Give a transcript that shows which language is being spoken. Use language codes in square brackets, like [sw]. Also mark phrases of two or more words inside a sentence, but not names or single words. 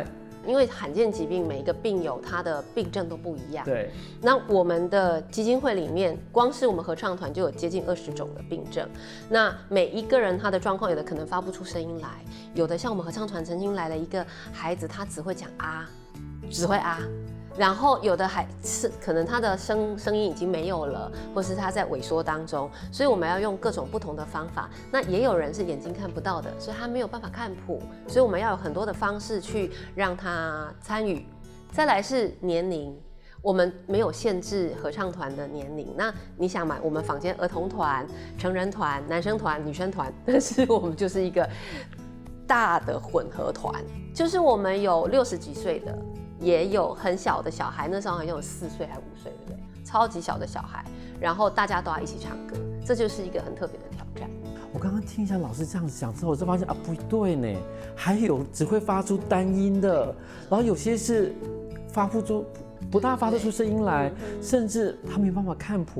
[zh] 因為罕見疾病每一個病友他的病症都不一樣，對。那我們的基金會裡面，光是我們合唱團就有接近20種的病症。那每一個人他的狀況，有的可能發不出聲音來，有的像我們合唱團曾經來了一個孩子，他只會講啊，只會啊。然後有的還是可能他的聲音已經沒有了，或是他在萎縮當中，所以我們要用各種不同的方法。那也有人是眼睛看不到的，所以他沒有辦法看譜，所以我們要有很多的方式去讓他參與。再來是年齡，我們沒有限制合唱團的年齡。那你想嘛，我們坊間兒童團、成人團、男生團、女生團，但是我們就是一個大的混合團，就是我們有60幾歲的。也有很小的小孩，那時候好像有4歲還5歲，對不對？超級小的小孩，然後大家都要一起唱歌，這就是一個很特別的挑戰。我剛剛聽一下老師這樣講之後，我就發現啊，不對呢，還有只會發出單音的，然後有些是不大發得出聲音來，甚至他沒辦法看譜。